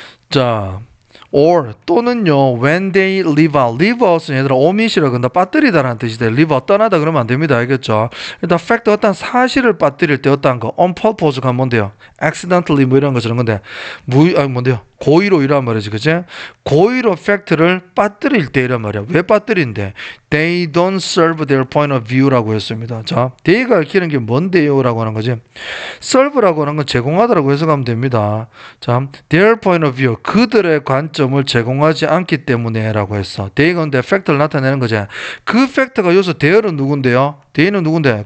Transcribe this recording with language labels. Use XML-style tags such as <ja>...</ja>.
<ko>자, or 또는요 when they leave out 은 얘들아 omit이라고 한다. 빠뜨리다라는 뜻이 돼. leave out 떠나다 그러면 안 됩니다. 알겠죠? 일단 fact 어떤 사실을 빠뜨릴 때 어떤 거 on purpose가 뭔데요? accidentally 뭐 이런 것처럼 건데 뭔데요? 고의로 이란 말이지, 그지? 고의로 팩트를 빠뜨릴 때 이란 말이야. 왜 빠뜨린대?</ko> <en>They don't serve their point of view 라고 했습니다.</en> <ko>자, they가 읽히는 게 뭔데요라고 하는 거지. serve라고 하는 건 제공하다라고 해석하면 됩니다. 자, their point of view, 그들의 관점을 제공하지 않기 때문에라고 했어. they가 근데 팩트를 나타내는 거지. 그 팩트가 여기서 their은 누군데요? they는 누군데?</ko>